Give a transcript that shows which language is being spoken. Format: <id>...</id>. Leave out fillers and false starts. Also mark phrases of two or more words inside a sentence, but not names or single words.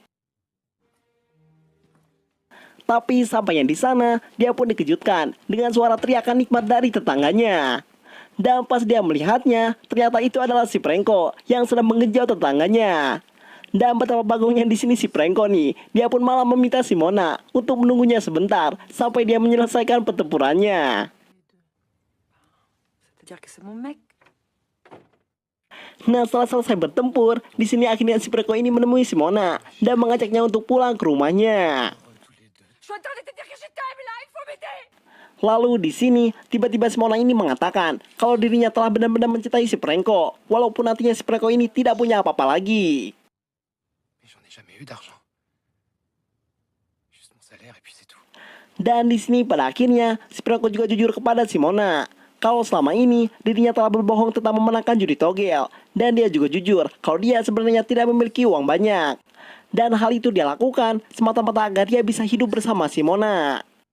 <id>Tapi sampainya di sana, dia pun dikejutkan dengan suara teriakan nikmat dari tetangganya. Dan pas dia melihatnya, ternyata itu adalah si Preko yang sedang mengejau tetangganya. Dan betapa bagusnya di sini si Preko nih, dia pun malah meminta Simona untuk menunggunya sebentar sampai dia menyelesaikan pertempurannya.</id> <fr>C'est-à-dire que c'est mon mec.</fr> <id>Nah setelah selesai bertempur, di sini akhirnya si Preko ini menemui Simona dan mengajaknya untuk pulang ke rumahnya.</id> <fr>Je suis en train de te dire que je t'aime là, il faut m'aider.</fr> <id>Lalu di sini tiba-tiba Simona ini mengatakan kalau dirinya telah benar-benar mencintai si Preko, walaupun nantinya si Preko ini tidak punya apa-apa lagi.</id> <fr>Mais j'en ai jamais eu d'argent. Juste mon salaire et puis c'est tout.</fr> <id>Dan di sini pada akhirnya si Preko juga jujur kepada Simona kalau selama ini dirinya telah berbohong tentang memenangkan judi togel, dan dia juga jujur kalau dia sebenarnya tidak memiliki uang banyak. Dan hal itu dia lakukan semata-mata agar dia bisa hidup bersama Simona.</id>